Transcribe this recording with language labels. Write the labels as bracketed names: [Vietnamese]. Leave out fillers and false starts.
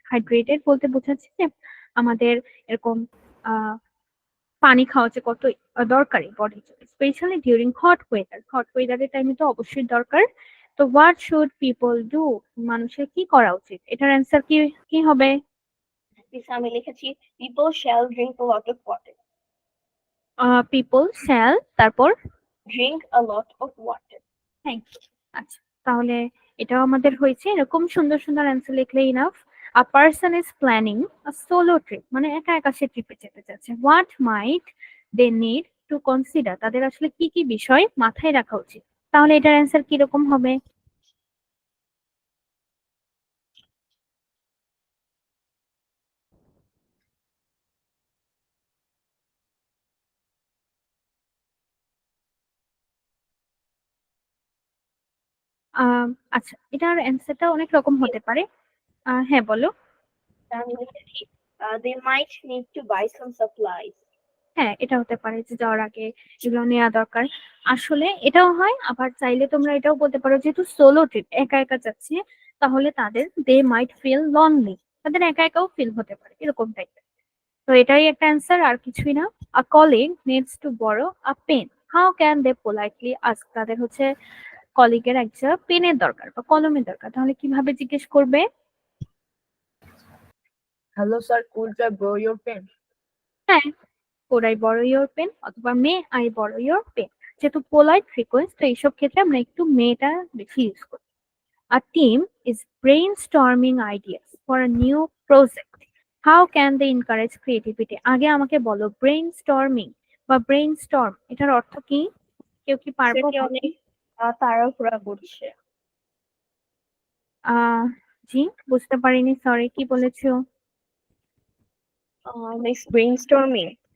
[Bangla] Hydrated বলতে বোঝাচ্ছে যে আমাদের এরকম আহ পানি খাওয়া যে কত দরকারি বডির জন্য, specially during hot weather. Hot ওয়েদারের টাইমে তো অবশ্যই দরকার। তো [English] what should people do, [Bangla] মানুষের কি করা উচিত, এটার অ্যান্সার কি কি হবে? [English] Miss, [Bangla] আমি লিখেছি [English] people shall drink a lot of water. People shall, তারপর Drink a lot of water. Thank you. [Bangla] আচ্ছা, তাহলে এটাও আমাদের হয়েছে। এরকম সুন্দর সুন্দর অ্যান্সার লিখলে enough. [English] a person is planning a solo trip, [Bangla] মানে একা একা সে ট্রিপে যেতে চাচ্ছে। [English] what might they need to consider, [Bangla] তাদের আসলে কি কি বিষয় মাথায় রাখা উচিত। তাহলে এটার অ্যান্সার কিরকম হবে? আহ আচ্ছা, এটার অ্যান্সারটা অনেক রকম হতে পারে। হ্যাঁ বলো। আমি লিখেছি [English] They might need to buy some supplies. [Bangla] হ্যাঁ, এটা হতে পারে যে যাওয়ার আগে এগুলো নেওয়া দরকার। আসলে এটাও হয়, আবার চাইলে তোমরা এটাও বলতে পারো যেহেতু সোলো ট্রিপ একা একা যাচ্ছে, তাহলে তাদের [English] they might feel lonely, [Bangla] তাদের একা একাও ফিল হতে পারে এরকম টাইপের। তো এটাই একটা অ্যান্সার, আর কিছুই না। [English] a colleague needs to borrow a pen, how can they politely ask, [Bangla] তাদের হচ্ছে কলিগের একটা পেনের দরকার বা কলমের দরকার, তাহলে কিভাবে জিজ্ঞেস করবে? [English] Hello, sir. Could I borrow your pen? [Bangla] হ্যাঁ, [English] could I borrow your pen [Bangla] অথবা [English] may I borrow your pen, [Bangla] যেহেতু পোলাইট রিকোয়েস্ট, তো এইসব ক্ষেত্রে আমরা একটু মেটা বেশি ইউজ করি। [English] A team is brainstorming ideas for a new project. How can they encourage creativity? [Bangla] আগে আমাকে বলো brainstorming বা brainstorm এটার অর্থ কি? কেউ কি পারবো সেটি বলতে? অনেক তাড়াহুড়া করছে। জি, বুঝতে পারিনি, সরি, কি বলেছো? [English] Miss brainstorming.